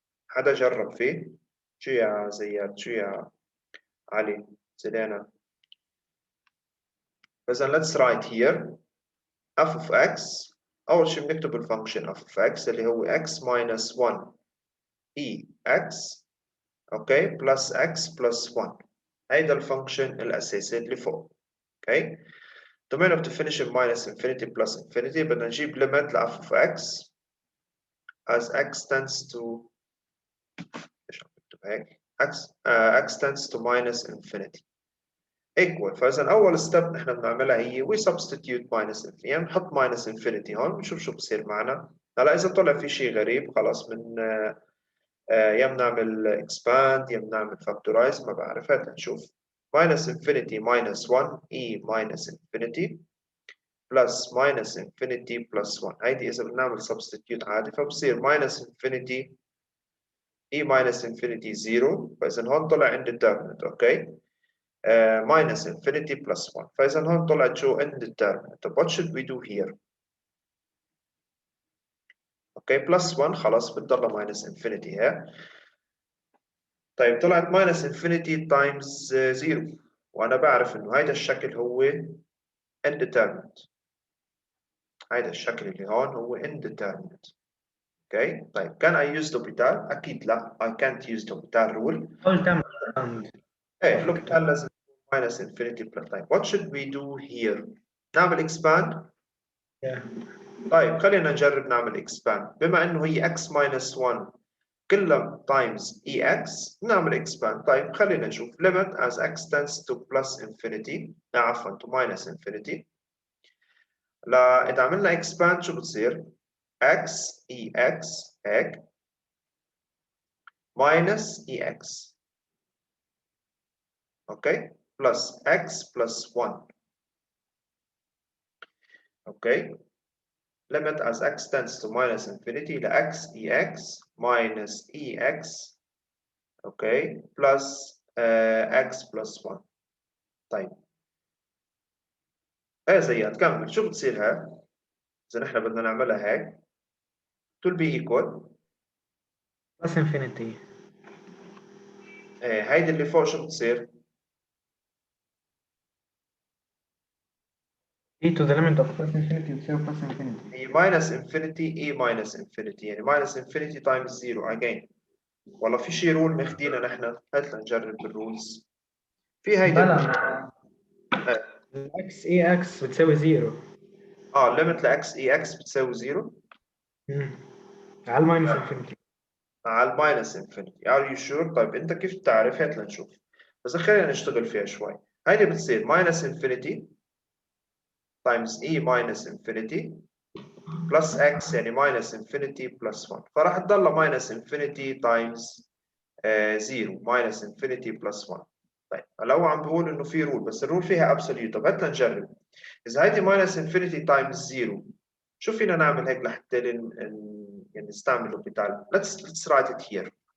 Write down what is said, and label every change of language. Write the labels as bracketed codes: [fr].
[ar] حدا جرب فيه؟ شو يا زياد؟ شو يا علي؟ سيدانا. [en] إذا let's write here f of x. [ar] أول شيء بنكتب الفانكشن [en] f of x اللي هو x minus 1 ex okay plus x plus 1. [ar] هيدا الفانكشن الأساسي اللي فوق. [en] Okay. domain of definition minus infinity plus infinity. بدنا نجيب limit ل f of x as x tends to x tends to minus infinity equal. [ar] فإذا أول ستيب نحن بنعملها هي [en] we substitute minus infinity، [ar] يعني نحط minus infinity هون ونشوف شو بصير معنا. هلا إذا طلع في شيء غريب خلاص من يا بنعمل expand يا بنعمل factorize، ما بعرف، هات نشوف. [en] minus infinity minus 1 e minus infinity plus minus infinity plus 1. هيدي إذا بنعمل substitute عادي فبصير minus infinity e minus infinity 0. [ar] فإذا هون طلع indeterminate. [en] Okay. minus infinity plus 1. [ar] فإذا هون طلعت شو indeterminate. [en] طب what should we do here؟ Okay plus 1 [ar] خلاص بتضل [en] minus infinity ها. [ar] طيب طلعت minus infinity times 0 وأنا بعرف إنه هيدا الشكل هو indeterminate. هيدا الشكل اللي هون هو indeterminate. أوكي. [en] طيب can I use l'Hopital؟ [ar] أكيد لا. [en] I can't use l'Hopital rule. [ar] حاول تعمل [en] إيه l'Hopital لازم minus infinity plus. طيب what should we do here؟ نعمل expand؟ طيب [ar] خلينا نجرب نعمل [en] expand. بما انه هي x minus 1 كلها times ex نعمل expand. طيب خلينا نشوف limit as x tends to plus infinity عفوا to minus infinity. لا إذا عملنا expand شو بتصير؟ x ex هيك minus ex okay plus x plus 1 okay limit as x tends to minus infinity ل x ex minus ex okay plus x plus 1. [ar] طيب ايه زياد كمل شو بتصير هاي؟ اذا نحن بدنا نعملها هيك [en] will be equal plus infinity. [ar] ايه هيدي اللي فوق شو بتصير؟ [en] e to the limit of plus infinity بتساوي plus infinity. هي minus infinity e minus infinity يعني minus infinity times 0 again. [ar] والله في شي رول ماخدينها نحن، هات لنجرب بالرولز. في هيدي بلا x e x بتساوي 0. limit ل x e x بتساوي 0 [en] على minus infinity. على minus infinity. are you sure؟ [ar] طيب انت كيف بتعرف؟ هات لنشوف. بس خلينا نشتغل فيها شوي. [en] هيدي بتصير minus infinity times e minus infinity plus x يعني minus infinity plus 1. فراح تضل minus infinity times 0 minus infinity plus 1. [ar] طيب هلا هو عم بقول انه في رول بس الرول فيها absolute. طب هات نجرب. اذا هيدي minus infinity times 0 شو فينا نعمل هيك لحتى يعني نستعمل l'Hopital؟ [en] let's write it here.